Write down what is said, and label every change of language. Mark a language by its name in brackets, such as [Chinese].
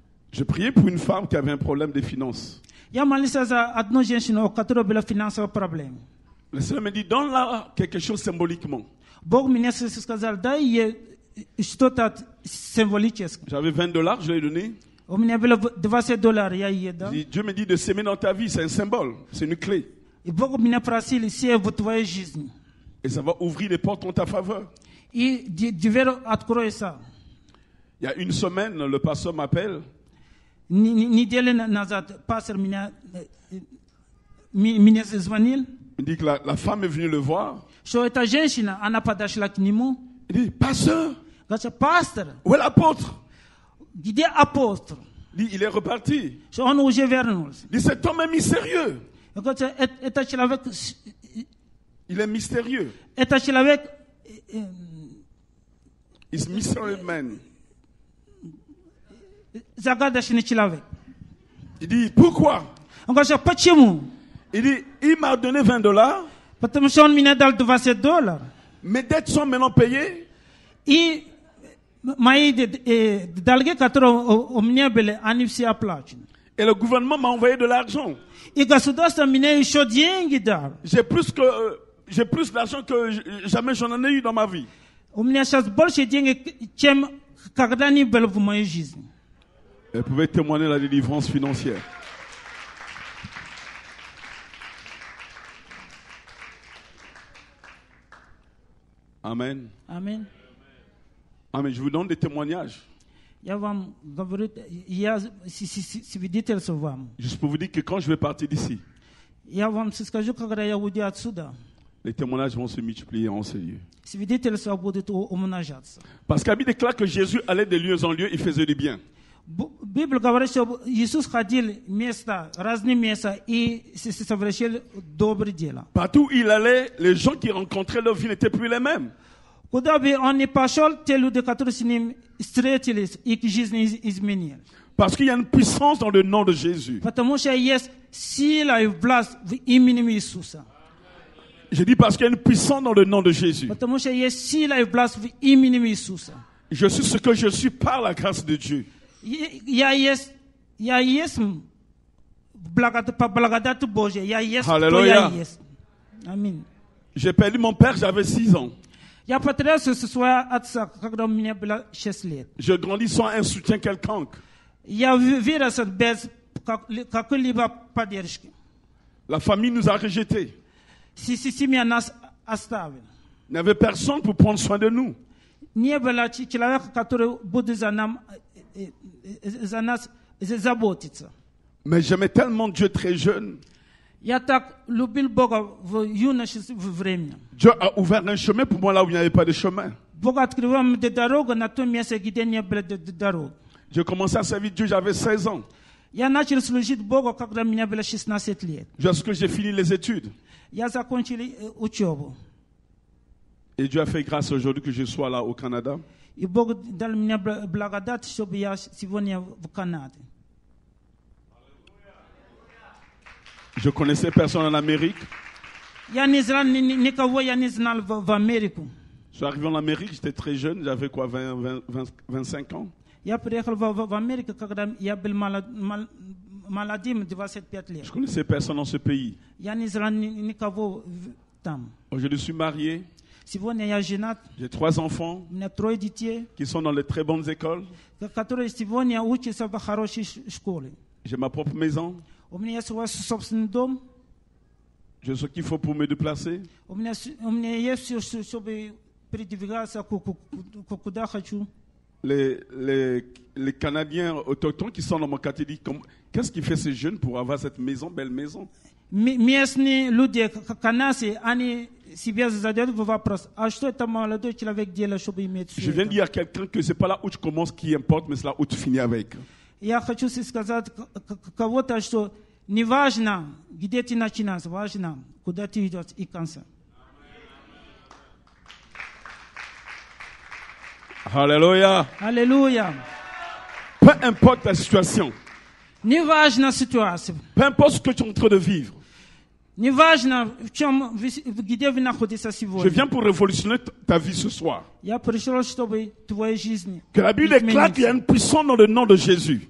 [French] Je priais pour une femme qui avait un problème de finances. [Russian] Я молился за одну женщину, у которой была финансовая проблема. [French] Le Seigneur me dit, donne-la quelque chose symboliquement. [Russian] Bог мне сказал, дай ей что-то символическое. [French] J'avais $20, je lui ai donné. [Russian] У меня было $20, я ей дал. [French] Dieu me dit de s'aimer dans ta vie, c'est un symbole, c'est une clé. [Russian] И Бог меня просил сеять в твоей жизни. [French] Et ça va ouvrir les portes en ta faveur. [Russian] И дверь откроется. [French] Il y a une semaine, le pasteur m'appelle. [Russian] Неделю назад пастор меня звонил. [French] Il dit que la femme est venue le voir. [Russian] Что эта женщина, она подошла к нему. [French] Il dit, pasteur, [Russian] Говорит, пастор, [French] où est l'apôtre? [Russian] где апостол? [French] Il dit, il est reparti. [Russian] Что он уже вернулся. [French] Il dit, cet homme est mystérieux. [Russian] Говорит, это человек, [French] Il est mystérieux. [Russian] это человек, [English] He's mysterious man. [Russian] загадочный человек. [French] Il dit, pourquoi? [Russian] Он говорит, почему? [French] Il dit, il m'a donné $20. [Russian] Потому что он мне дал $20. [French] Mes dettes sont maintenant payées. [Russian] И мои долги, которые у меня были, они все оплачены. [French] Et le gouvernement m'a envoyé de l'argent. [Russian] И государство мне еще деньги дало. [French] J'ai plus d'argent que jamais j'en ai eu dans ma vie. [Russian] У меня сейчас больше денег, чем когда-нибудь было в моей жизни. [French] Elle pouvait témoigner la délivrance financière. Amen. [Russian] Аминь. [French] Amen. Je vous donne des témoignages. [Russian] Я вам говорю, я свидетельствую вам. [French] Juste pour vous dire que quand je vais partir d'ici, [Russian] Я вам скажу, когда я уйду отсюда, [French] les témoignages vont se multiplier en ces lieux. [Russian] свидетельства будут умножаться. [French] Parce qu'Abi déclare que Jésus allait de lieu en lieu, il faisait du bien. [Russian] Библия говорит, что Иисус ходил места, разные места и совершил добрые дела. [French] Partout où il allait, les gens qui rencontraient leur vie n'étaient plus les mêmes. [Russian] Куда бы он ни пошел, те люди, которые с ним встретились, их жизнь изменилась. [French] Parce qu'il y a une puissance dans le nom de Jésus. [Russian] Потому что есть сила и власть в имени Иисуса. [French] Je dis parce qu'il y a une puissance dans le nom de Jésus. [Russian] Потому что есть сила и власть в имени Иисуса. [French] Je suis ce que je suis par la grâce de Dieu. [Russian] Я есть по благодати Божьей. Я есть кто Аллилуйя. я есть. Аминь. [French] J'ai perdu mon père, j'avais 6 ans. [Russian] Я потерял своего отца, когда у меня было 6 лет. [French] Je grandis sans un soutien quelconque. [Russian] Я вырос без какой-либо поддержки. [French] La famille nous a rejetés. [Russian] Семья нас оставила. [French] Il n'y avait personne pour prendre soin de nous. [Russian] Не было человека, который будет за нас заботиться. [French] Mais j'aimais tellement Dieu très jeune. [Russian] Я так любил Бога в юношестве времени. [French] Dieu a ouvert un chemin pour moi là où il n'y avait pas de chemin. [Russian] Бог открывал мне дорогу на том месте, где не было дорог. [French] J'ai commencé à servir Dieu, j'avais 16 ans. [Russian] Я начал служить Богу, когда мне было 16 лет. [French] Jusqu'à ce que j'ai fini les études. [Russian] Я закончил учебу. [French] Et Dieu a fait grâce aujourd'hui que je sois là au Canada. [Russian] И Бог дал мне благодать, чтобы я сегодня в Канаде. [French] Je connaissais personne en Amérique. [Russian] Я не знал никого, я не знал в Америку. [French] Je suis arrivé en Amérique, j'étais très jeune, j'avais quoi, 25 ans. [Russian] Я приехал в Америку, когда я был молодым, 25 лет. [French] Je connaissais personne dans ce pays. [Russian] Я не знал никого там. [French] Aujourd'hui, je suis marié. [Russian] Сегодня я женат. [French] J'ai 3 enfants [Russian] У меня 3 детей, [French] qui sont dans les très bonnes écoles. [Russian] которые сегодня учатся в хорошей школе. [French] J'ai ma propre maison. [Russian] У меня есть свой собственный дом. [French] J'ai ce qu'il faut pour me déplacer. [Russian] У меня есть все, чтобы передвигаться куда хочу. [French] les Canadiens autochtones qui sont dans mon quartier disent qu'est-ce qui fait ces jeunes pour avoir cette maison, belle maison? [Russian] Местные люди канадцы, они себе задают вопрос, а что это молодой человек делает, чтобы иметь все [French] Je viens de dire à quelqu'un que c'est pas là où tu commences qui importe, mais c'est là où tu finis avec. [Russian] Я хочу сказать кого-то, что не важно, где ты начинаешь, важно, куда ты идешь и конца. [French] Alléluia. [Russian] Аллилуйя. [French] Peu importe ta situation, [Russian] Не важна ситуация, [French] peu importe ce que tu es en train de vivre, [Russian] не важно, где вы находитесь [French] je [Russian] сегодня. [French] viens pour révolutionner ta vie ce soir. [Russian] Я пришел, чтобы твоя жизнь [French] Que la Bible déclare qu'il y a une puissance dans le nom de Jésus.